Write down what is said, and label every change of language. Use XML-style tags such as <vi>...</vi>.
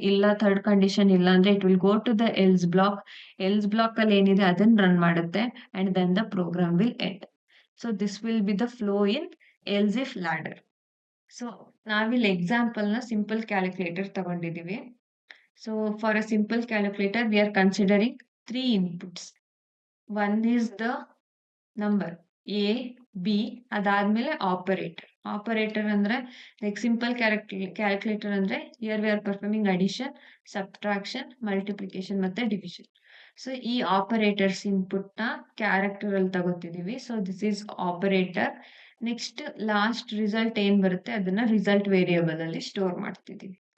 <en>ಇಲ್ಲ third condition ಇಲ್ಲ ಅಂದ್ರೆ it will go to the else block.</en> <kn>Else block ಅಲ್ಲಿ ಏನಿದೆ ಅದನ್ನ ರನ್ ಮಾಡುತ್ತೆ</kn> <en>And then the program will end. So this will be the flow in else if ladder. So</en> <kn>ನಾವಿಲ್ಲಿ example ನ simple calculator ತಗೊಂಡಿದೀವಿ.</kn> <en>So for a simple calculator we are considering 3 inputs. One is the number A, B,</en> <kn>ಅದಾದ್ಮೇಲೆ</kn> <en>Operator. Operator ಅಂದ್ರೆ like simple calculator ಅಂದ್ರೆ here we are performing addition, subtraction, multiplication ಮತ್ತೆ division.</en> <kn>So ಈ operators input ನ character ಅಲ್ಲಿ ತಗೋತಿದೀವಿ.</kn> <en>So this is operator. Next last result</en> <kn>ಏನ್ ಬರುತ್ತೆ ಅದನ್ನ</kn> <en>Result variable ಅಲ್ಲಿ store ಮಾಡ್ತಿದೀವಿ.</en>